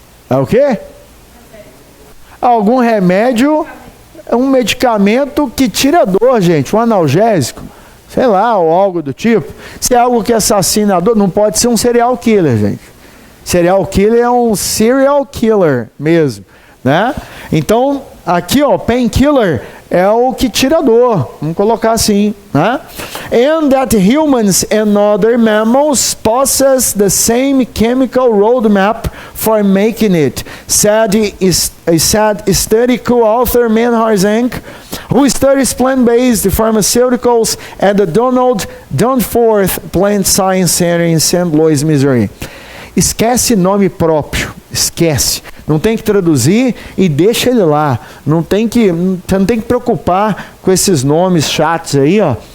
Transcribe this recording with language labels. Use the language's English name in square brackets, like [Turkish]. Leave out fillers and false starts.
[Portuguese] É o quê? Algum remédio, um medicamento que tira a dor, gente. Um analgésico. Sei lá, ou algo do tipo. Se é algo que assassina a dor, não pode ser um serial killer, gente. Serial killer é um serial killer mesmo, né? Então, aqui, ó, painkiller é o que tira a dor. Vamos colocar assim, né? [English] And that humans and other mammals possess the same chemical roadmap for making it, said study co-author Menhar Zenk, who studies plant-based pharmaceuticals at the Donald Danforth Plant Science Center in St. Louis, Missouri. [Portuguese] Esquece nome próprio, esquece. Não tem que traduzir e deixa ele lá. Você não tem que preocupar com esses nomes chatos aí, ó.